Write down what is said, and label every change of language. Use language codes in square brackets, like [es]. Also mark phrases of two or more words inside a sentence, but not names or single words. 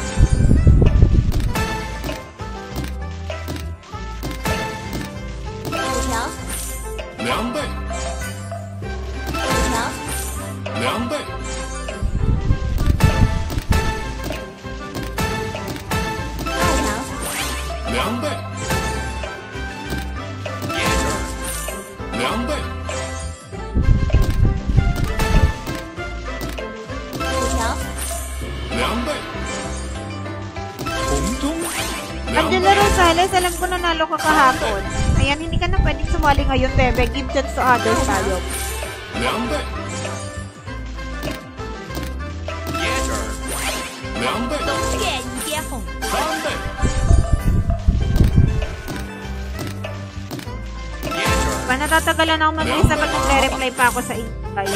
[zh] 2倍 2倍 2倍 2倍 2倍 [tl] Angela Rosales, alam ko nanalo ka kahapon. Ayan, hindi ka na pwedeng sumali ngayon, bebe. [en] Give chance to others tayo. [zh] 2倍 2倍 3倍 [tl] Pa, natatagalan ako mag-isa pag nagre-reply pa ako sa inyo kayo.